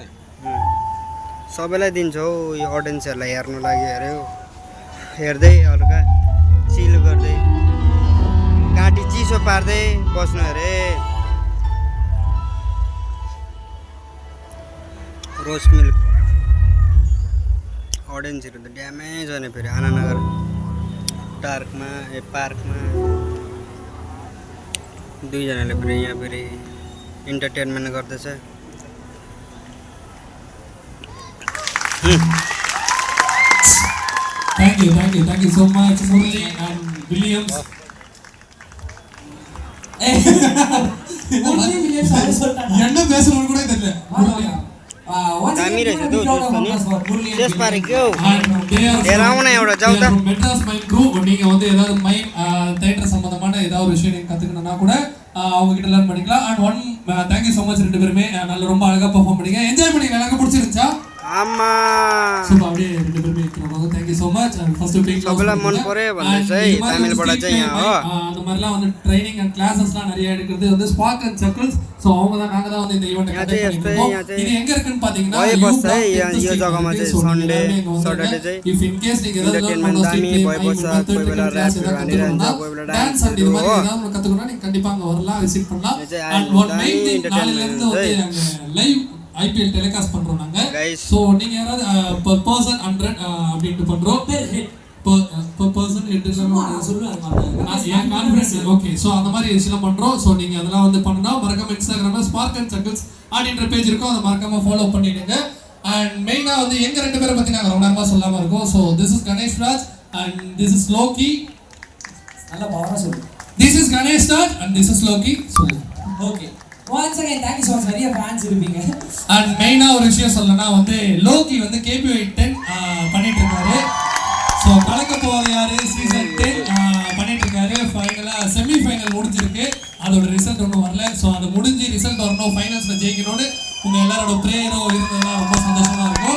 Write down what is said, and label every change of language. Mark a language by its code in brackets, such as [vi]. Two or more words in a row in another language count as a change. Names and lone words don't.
[ne] सबैलाई दिन्छ हौ यो अडियन्सहरूलाई हेर्नु लागि अरे हो हेर्दै हल्का चिल गर्दै काटी चिसो पार्दै बस्नु अरे रोज मिल्क अडियन्सहरू त ड्यामेज हुने फेरि आनानगर पार्कमा दुईजनाले फेरि यहाँ फेरि इन्टरटेनमेन्ट गर्दैछ [en] Thank you so much, Murli and Williams. Murli Williams are so talented. [ta] என்ன பேசணும்னு கூட தெரியல. [ne] दामी रहेछ त जुस त्यसबारे के हो हेर आउन एउटा जाऊ त [ta] மெட்ராஸ் மைம் க்ரூ நீங்க வந்து ஏதாவது [en] mime theatre [ta] சம்பந்தமான ஏதாவது ஒரு விஷயம் நீங்க கத்துக்கணும்னா கூட அவங்க கிட்ட லேர்ன் பண்ணிக்கலாம் [en] and one thank you so much [ta] ரெண்டு பேருமே நல்ல ரொம்ப அழகா பெர்ஃபார்ம் பண்ணீங்க என்ஜாய் பண்ணீங்க எனக்கு பிடிச்சிருந்துச்சா [ne] आमा [en] सुबह [ta] அப்படியே ரெண்டு பேருமே இருக்கறவங்க [en] thank you so much and first big [ne] सबैलाई मन पर्यो भन्दैछ है तामिलबाट चाहिँ यहाँ हो [ta] அந்த மாதிரிலாம் வந்து [en] training and classesலாம் [ta] நிறைய எடுக்கிறது வந்து ஸ்பார்க் அண்ட் சர்க்கிள்ஸ் சோ அவங்க தான் வந்து இந்த ஈவென்ட் கண்டக்ட் பண்ணிருக்கோம் இது எங்க இருக்குன்னு பாத்தீங்கன்னா [ne] भए बस्छ है यो जग्गामा चाहिँ [en] Sunday Saturday [ne] चाहिँ [en] if in case நீங்க [ne] एन्टरटेनमेन्ट दामी भए बस्छ कोही बेला र्याप हानिरहन्छ कोही बेला डान्स [ta] இது மாதிரி ஏதாவது கத்துக்கணும்னா நீங்க கண்டிப்பா அங்க வரலாம் விசிட் பண்ணலாம் [en] and one main thing [ta] நாளைல இருந்து வந்து [en] live IPL telecast [ta] பண்றோம் நாங்க சோ நீங்க யாராவது [en] per person [ta] 100 அப்படினு பண்றோம் [en] per person [ta] எடுத்துக்கலாம் சொல்லுவாங்க நான் [en] conference okay so [ta] அந்த மாதிரி விஷயம் பண்றோம் சோ நீங்க அதெல்லாம் வந்து பண்ணா மறக்காம இன்ஸ்டாகிராம்ல ஸ்பார்க் அண்ட் சர்க்கிள்ஸ் அப்படிங்கற பேஜ் இருக்கும் அத மறக்காம ஃபாலோ பண்ணிடுங்க அண்ட் மெயினா வந்து எங்க ரெண்டு பேரை பத்தி நாங்க ரொம்ப நேரமா சொல்லாம இருக்கோம் சோ [en] this is Ganesh Raj and this is Loki [ta] நல்ல பவரா சொல்லு [en] this is Ganesh Raj and this is Loki சொல்லு okay once again thank you so much [ta] நிறைய ஃபேன்ஸ் இருப்பீங்க அண்ட் மெயினா ஒரு விஷயம் சொல்லணும்னா வந்து லோகி வந்து KPI 10 பண்ணிட்டு இருக்காரு சோ கலக்க போறது யாரு சீசன் 10 பண்ணிட்டு இருக்காரு ஃபைனலா [en] semi final [ta] முடிஞ்சிருக்கு அதோட ரிசல்ட் ஒன்றும் வரல சோ அது முடிஞ்சு ரிசல்ட் வரணும் ஃபைனல்ஸ்ல ஜெயிக்கணும்னு உங்க எல்லாரோட பிரேயரும் இருந்ததுன்னா ரொம்ப சந்தோஷமா இருக்கும்